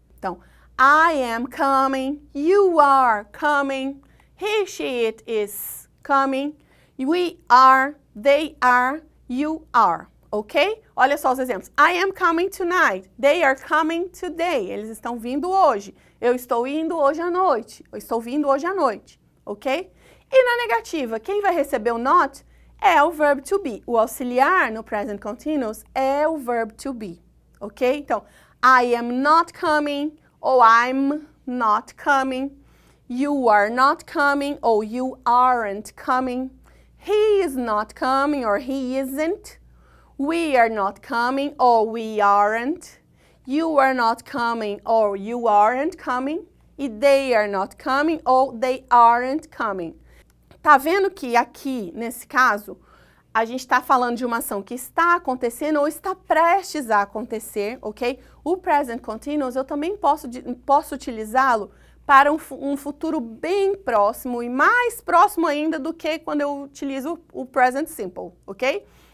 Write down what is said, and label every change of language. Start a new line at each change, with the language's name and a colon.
English: Então, I am coming, you are coming, he, she, it is coming, we are, they are, you are, ok?
Portuguese: Olha só os exemplos.
English: I am coming tonight, they are coming today.
Portuguese: Eles estão vindo hoje. Eu estou indo hoje à noite. Eu estou vindo hoje à noite, ok? E na negativa, quem vai receber o not é o verb to be. O auxiliar no present continuous é o verb to be, ok?
English: Então, I am not coming ou I'm not coming. You are not coming ou you aren't coming. He is not coming or he isn't. We are not coming or we aren't. You are not coming or you aren't coming. E they are not coming or they aren't coming.
Portuguese: Tá vendo que aqui, nesse caso, a gente está falando de uma ação que está acontecendo ou está prestes a acontecer, ok? O present continuous eu também posso utilizá-lo para um futuro bem próximo e mais próximo ainda do que quando eu utilizo o present simple, ok?